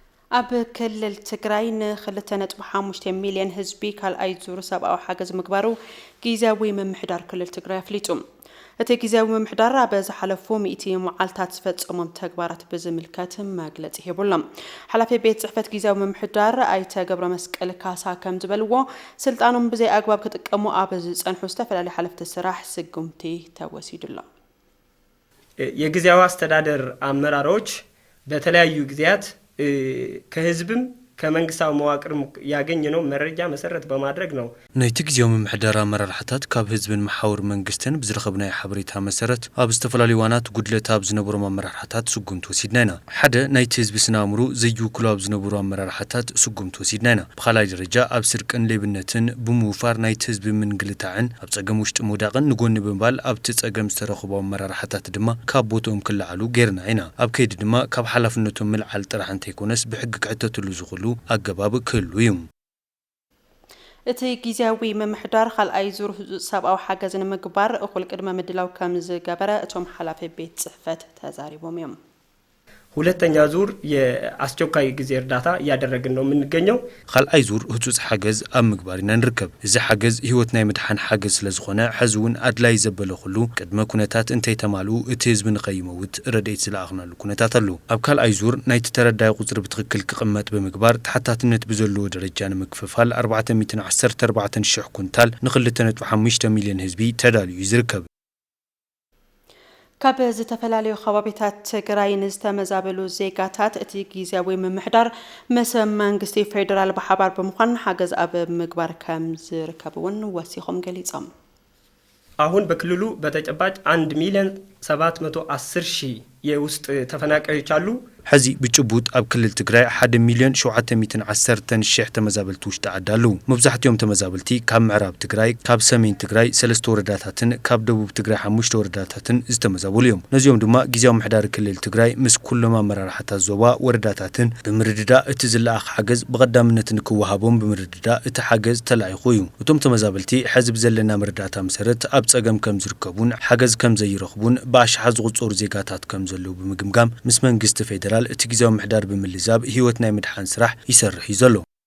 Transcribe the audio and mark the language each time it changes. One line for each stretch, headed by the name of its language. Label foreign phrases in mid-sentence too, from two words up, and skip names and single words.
Tigrinya: ኣብ ክልል ትግራይ ን2.5 ሚልዮን ህዝቢ ካልኣይ ዙር ሰብኣዊ ሓገዝ ምግባሩ ጊዜያዊ ምምሕዳር ክልል ትግራይ ኣፍሊጡ እቲ ጊዜያዊ ምምሕዳር ኣብ ዝሓለፉ 100 መዓልታት ዝፈጸሞም ተግባራት ብዝምልከት መግለጺ ሂቡሎም ሓላፊ ቤት ጽሕፈት ጊዜያዊ ምምሕዳር ኣይተ ገብረ መስቀል ካሳ ከም ዝበልዎ ስልጣኖም ብዘይ ኣግባብ ክጥቀሙ ኣብ ዝጸንሑ ዝተፈላለዩ ሓለፍቲ ስራሕ ስጉምቲ ተወሲዱሎም
Amharic: የጊዜያዊ አስተዳደር አመራሮች በተለያዩ ጊዜያት ከህዝብም ከመንግስታዊ መዋቅር ያገኘነው መረጃ መሰረት በማድረግ ነው
Tigrinya: ናይቲ ጊዜያዊ ምምሕዳር አመራርሓታት ካብ ህዝብን መሓውር መንግስትን ብዝረኸብናይ ሓበሬታ መሰረት ኣብ ዝተፈላለዩ ዋናት ጉድለት ኣብ ዝነበሩ አመራርሓታት ስጉምቲ ወሲድና ኢና ሓደ ናይቲ ህዝቢ ስናምሩ ዘይውክሉ ኣብ ዝነበሩ አመራርሓታት ስጉምቲ ወሲድና ኢና ብኻልኣይ ደረጃ ኣብ ስርቅን ሌብነትን ብምውፋር ናይቲ ህዝቢ ምንግልታዕን ኣብ ፀገም ውሽጢ ምውዳቕን ንጎኒ ብምባል ኣብቲ ፀገም ዝተረኸቡ አመራርሓታት ድማ ካብ ቦትኦም ክለዓሉ ጌርና ኢና ኣብ ከይዲ ድማ ካብ ሓላፍነቶም ምልዓል ጥራሕ እንተይኮነስ ብሕጊ ክዕተትሉ ዝኽእሉ ኣገባብ ክህሉ እዩ እቲ ጊዜያዊ ምምሕዳር ካልኣይ ዙር ሰብኣዊ ሓገዝ ንምግባር እኹል ቅድመ ምድላው ከም ዝገበረ እቶም ሓላፊ ቤት ጽሕፈት ተዛሪቦም እዮም
Amharic: ሁለተኛ ዙር የአስቸኳይ ጊዜ እርዳታ እያደረግን ነው የምንገኘው
Tigrinya: ካልኣይ ዙር ህጹጽ ሓገዝ ኣብ ምግባርና ንርከብ እዚ ሓገዝ ህይወት ናይ ምድሓን ሓገዝ ስለዝኾነ ሕዝውን ኣድላይ ዘበለ ኩሉ ቅድመ ኩነታት እንተይ ተማሉ እቲ ህዝቢ ንኸይመውት ረድኤት ዝለኣኽናሉ ኩነታት ኣሎ ኣብ ካልኣይ ዙር ናይቲ ተረዳይ ቁጽሪ ብትክክል ክቕመጥ ብምግባር ተሓታትነት ብዘለዎ ደረጃ ንምክፍፋል 414,000 ኩንታል ን2.5 ሚልዮን ህዝቢ ተዳልዩ ዝርከብ ካብ ዝተፈላለዩ ከባቢታት ትግራይ ንዝተመዛበሉ ዜጋታት እቲ ጊዜያዊ ምምሕዳር ምስ መንግስቲ ፌደራል ብሓባር ብምዃን ሓገዝ ኣብ ምግባር ከም ዝርከብውን ወሲኾም ገሊጾም
Amharic: አሁን በክልሉ በተጨባጭ 1,710,000 የውስጥ ተፈናቃዮች አሉ
Tigrinya: ሕዚ ብጭቡጥ ኣብ ክልል ትግራይ 1,710,000 ተመዛበልቲ ውሽጢ ዓዳሉ መብዛሕትኦም ተመዛበልቲ ካብ ምዕራብ ትግራይ ካብ ሰሜን ትግራይ 3 ወረዳታትን ካብ ደቡብ ትግራይ 5 ወረዳታትን ዝተመዛበሉ እዮም ነዚኦም ድማ ጊዜያዊ ምምሕዳር ክልል ትግራይ ምስ ኩሎም አመራርሓታት ዞባ ወረዳታትን ብምርድዳ እቲ ዝለኣኽ ሓገዝ ብቐዳምነት ንክወሃቦም ብምርድዳ እቲ ሓገዝ ተላኢኹ እዩ እቶም ተመዛበልቲ ሕዚ ብዘለና መረዳእታ መሰረት ኣብ ፀገም ከም ዝርከቡን ሓገዝ ከም ዘይረኽቡን ብኣሽሓ ዝቑፀሩ ዜጋታት ከም ዘለዉ ብምግምጋም ምስ መንግስቲ ፌደራል እቲ ጊዜያዊ ምምሕዳር ብምልዛብ ህይወት ናይ ምድሓን ስራሕ ይሰርሕ እዩ ዘሎ